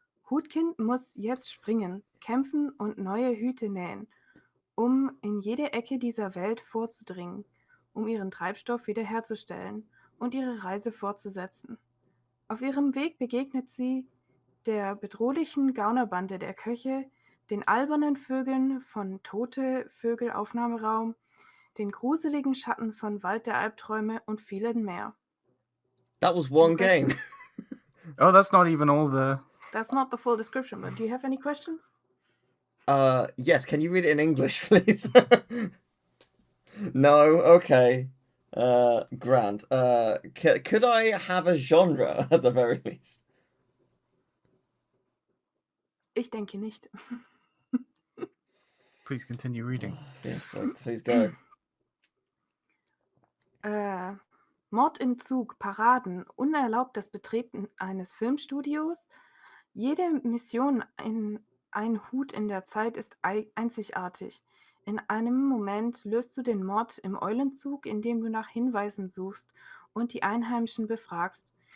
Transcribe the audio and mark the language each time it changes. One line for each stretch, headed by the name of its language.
German: Hutkind muss jetzt springen, kämpfen und neue Hüte nähen, um in jede Ecke dieser Welt vorzudringen, um ihren Treibstoff wiederherzustellen und ihre Reise fortzusetzen. Auf ihrem Weg begegnet sie der bedrohlichen Gaunerbande der Köche, den albernen Vögeln von Tote Vögelaufnahmeraum, den gruseligen Schatten von Wald der Albträume und vielen mehr.
English: That was Any one game. questions? Oh, that's not even all the. That's not the full description, but do you have any questions? Yes, can you read it in English, please? No, okay. Grand. Could I have a genre at the very least?
German: Ich denke nicht.
English: Please continue reading. Yes, so please go.
German: Mord im Zug, Paraden, unerlaubtes Betreten eines Filmstudios. Jede Mission in ein Hut in der Zeit ist einzigartig. In einem Moment löst du den Mord im Eulenzug, indem du nach Hinweisen suchst und die Einheimischen befragst.